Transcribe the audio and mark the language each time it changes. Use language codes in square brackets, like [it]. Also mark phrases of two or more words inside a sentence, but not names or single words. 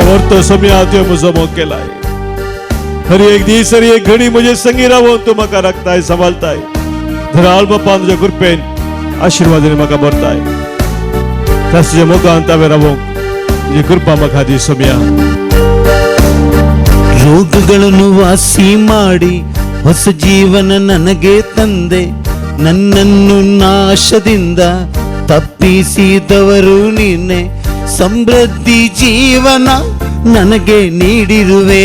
[kok] तो सोम्या तुवें म्हजो मोग केलाय. हर एक दीस हर एक घडी म्हजे संगी रावून तूं म्हाका राखताय, सांबाळताय. धराळ बापा तुज्या कृपेन आशिर्वादान म्हाका भरताय. त्याच तुज्या मोगांत हांवें रावूंक तुजी कृपा म्हाका दी सोम्या. [kn] ರೋಗಗಳನ್ನು ವಾಸಿ ಮಾಡಿ ಹೊಸ ಜೀವನ ನನಗೆ ತಂದೆ. ನನ್ನನ್ನು ನಾಶದಿಂದ ತಪ್ಪಿಸಿದವರು ನೀನೆ. ಸಮೃದ್ಧಿ ಜೀವನ ನನಗೆ ನೀಡಿರುವೆ.